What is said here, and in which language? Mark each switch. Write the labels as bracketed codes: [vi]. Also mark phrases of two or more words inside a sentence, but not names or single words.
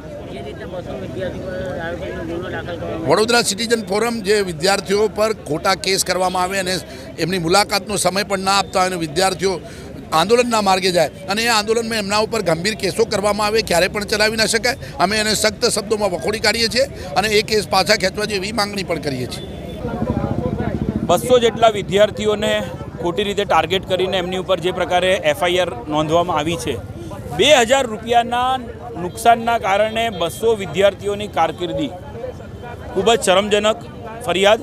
[gu] વડોદરા સિટીઝન ફોરમ જે વિદ્યાર્થીઓ પર ખોટા કેસ કરવામાં આવે અને એમની મુલાકાતનો સમય પણ ના આપતા અને વિદ્યાર્થીઓ આંદોલનના માર્ગે જાય અને આંદોલન માં એમના પર ગંભીર કેસો કરવામાં આવે ક્યારે પણ ચલાવી ન શકાય। અમે એને સખ્ત શબ્દોમાં વખોડી કાઢીએ છીએ અને એ કેસ પાછા ખેંચવા જોઈએ એવી માંગણી પણ કરીએ છીએ। 200 જેટલા વિદ્યાર્થીઓને ખોટી રીતે ટાર્ગેટ કરીને એમની ઉપર જે પ્રકારે એફઆઈઆર નોંધવામાં આવી છે, 2000 રૂપિયાના નુકસાનના કારણે 200 વિદ્યાર્થીઓની કારકિર્દી ખૂબ જ શરમજનક ફરિયાદ।